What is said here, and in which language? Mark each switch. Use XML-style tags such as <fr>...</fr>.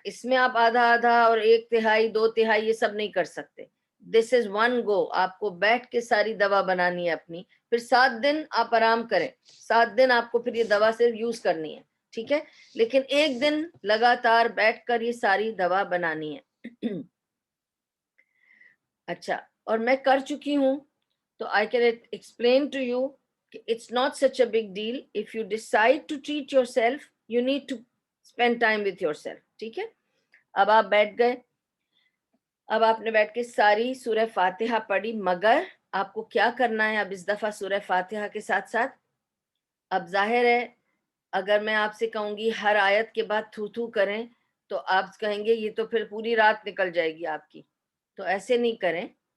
<ur>اس میں آپ آدھا اور 1/3 2/3 یہ سب نہیں کر سکتے.</ur> <en>This is 1 go.</en> <ur>آپ کو بیٹھ کے ساری دوا بنانی ہے اپنی. پھر 7 دن آپ آرام کریں. 7 دن آپ کو پھر یہ دوا صرف یوز کرنی ہے. ٹھیک ہے، لیکن 1 دن لگاتار بیٹھ کر یہ ساری دوا بنانی ہے. اچھا، اور میں کر چکی ہوں تو</ur> <en>I can explain to you it's not such a big deal. If you decide to treat yourself, you need to spend time with yourself.</en> <ur>ٹھیک ہے، اب آپ بیٹھ گئے. اب آپ نے بیٹھ کے ساری سورہ فاتحہ پڑھی، مگر آپ کو کیا کرنا ہے اب اس دفعہ سورہ فاتحہ کے ساتھ ساتھ. اب ظاہر ہے اگر میں آپ سے کہوں گی ہر آیت کے بعد تھو کریں تو آپ کہیں گے یہ تو پھر پوری رات نکل جائے گی آپ کی. تو ایسے نہیں کریں.</ur>